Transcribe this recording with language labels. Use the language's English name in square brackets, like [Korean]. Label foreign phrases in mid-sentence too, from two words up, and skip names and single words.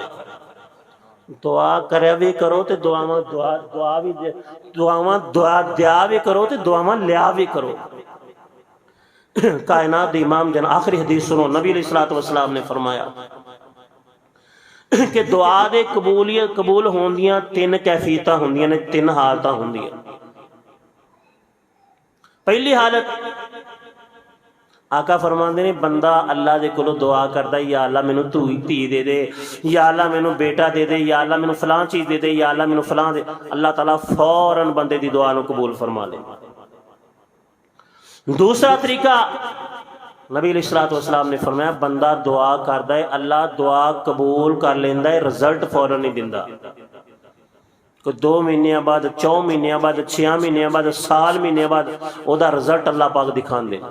[Punjabi] دعا کریا بھی کرو تے دعا دیا بھی کرو تے دعاواں لیا بھی کرو۔ کائنات دی امام جن آخری حدیث سنو، نبی [Arabic] علیہ الصلوۃ والسلام [Punjabi] نے فرمایا کہ دعا دے قبول ہوندیاں تین کیفیتاں ہوندیاں نے، تین حالتاں ہوندیاں۔ پہلی حالت آقا فرماندے نے بندہ اللہ دے کولو دعا کردا یا اللہ مینوں دھی دے دے، یا اللہ مینوں بیٹا دے دے، یا اللہ مینوں فلاں چیز دے دے، یا اللہ مینوں فلاں دے، اللہ تعالیٰ فوراً بندے دی دعا نو قبول فرما لے۔ دوسرا طریقہ نبی [Arabic] علیہ الصلوۃ والسلام [Punjabi] نے فرمایا بندہ دعا کردا ہے اللہ دعا قبول کر لیندا ہے، رزلٹ فوراً نہیں دیندا، کوئی 2 مہینے بعد، 4 مہینے بعد، 6 مہینے بعد، سال مہینے بعد او دا رزلٹ اللہ پاک دکھان دے۔